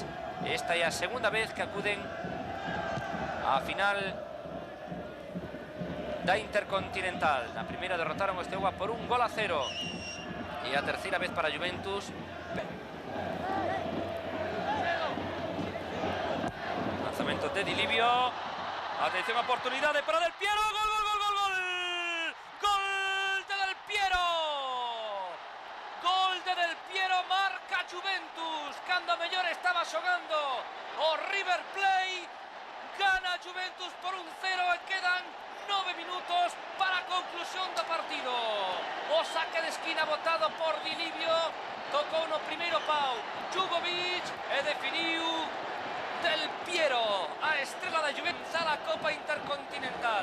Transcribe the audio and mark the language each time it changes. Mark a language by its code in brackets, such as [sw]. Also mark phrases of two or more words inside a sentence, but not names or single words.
[gl] Esta é a segunda vez que acuden a final da Intercontinental. Na primeira derrotaron o Steaua por 1-0. E a terceira vez para Juventus. Lanzamento de Di Livio. Atención, oportunidade para Del Piero. Gol, gol, gol, gol, gol. Gol de Del Piero. Gol de Del Piero, marca Juventus. Cando mellor estaba xogando o River Plate. Gana Juventus por 1-0 e quedan 9 minutos para a conclusión do partido. O saque de esquina botado por Di Livio. Tocou no primeiro pau Jugovic e definiu Del Piero, a estrela da Juventus a la Copa Intercontinental.